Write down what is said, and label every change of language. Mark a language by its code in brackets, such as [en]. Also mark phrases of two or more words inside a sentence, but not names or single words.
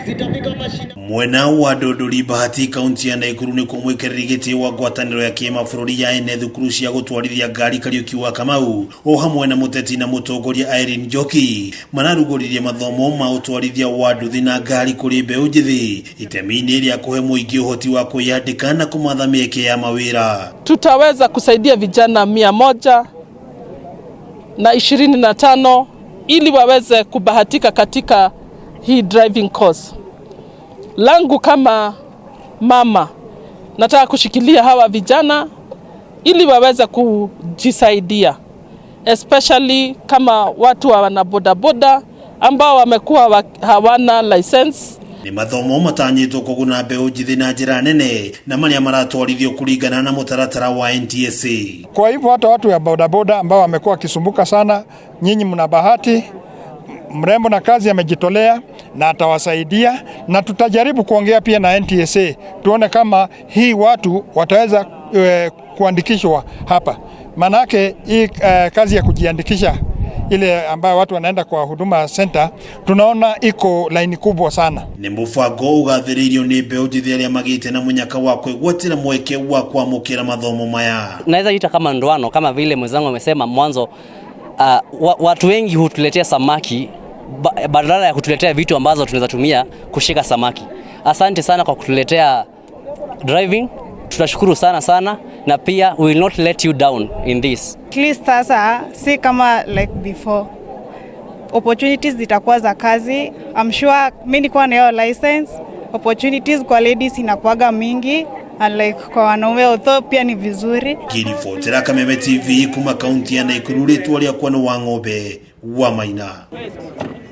[ki] Mwena wa Dodori Bahati kaunti ya Naikuru ni kumwikerigiti wa ngwataniro ya kiama bururi ya ene thukuru cia gutwarithia ngari Kariuki wa Kamau o hamwe na muteti na mutongoria Irene mararugoririe mathomo ma utwarithia wa nduthi na ngari kuri mbeu njithi itemi-ini ria kuhe muingi uhoti wa kwiyandika na kumatha mieke ya mawira. [sw] Tutaweza kusaidia vijana 125 ili waweze kubahatika katika hii [en] driving course. [sw] Langu kama mama nataka kushikilia hawa vijana ili waweze kujisaidia, especially kama watu wana bodaboda ambao wamekuwa hawana license. [ki] Ni mathomo matanyitwo kuguna mbeu njithi na njira nene na maria maratwarithio kuringana na mutaratara wa NTSA. [sw] Kwa hivyo hata watu ya bodaboda ambao wamekuwa kisumbuka sana, nyinyi mna bahati. Mrembo na kazi amejitolea na atawasaidia, na tutajaribu kuongea pia na NTSA tuone kama hii watu wataweza kuandikishwa hapa. Manake hii kazi ya kujiandikisha ile ambayo watu wanaenda kwa huduma center tunaona iko laini kubwa sana. [ki] Ni Mubango ugathiririo ni mbeu njithi aria magite na munyaka wa kwigwatira mweke wa kwamukira mathomo maya. [sw] Naweza ita kama ndoano, kama vile mwenzangu amesema mwanzo, watu wengi hutuletea samaki badala ya kutuletea vitu ambazo tunaweza tumia kushika samaki. Asante sana kwa kutuletea driving. Tutashukuru sana na pia [en] we will not let you down in this. [sw] At least sasa si kama [en] like before. [sw] Opportunities zitakuwa za kazi. [en] I'm sure [sw] mimi niko na hiyo license. Opportunities kwa ladies inakuwaga mingi [en] and like [sw] kwa wanaume although pia ni vizuri. [ki] Kirifotera Kameme TV kuma kaunti ya Naikuru ritwa ria kwa wa ng'ombe wa Maina.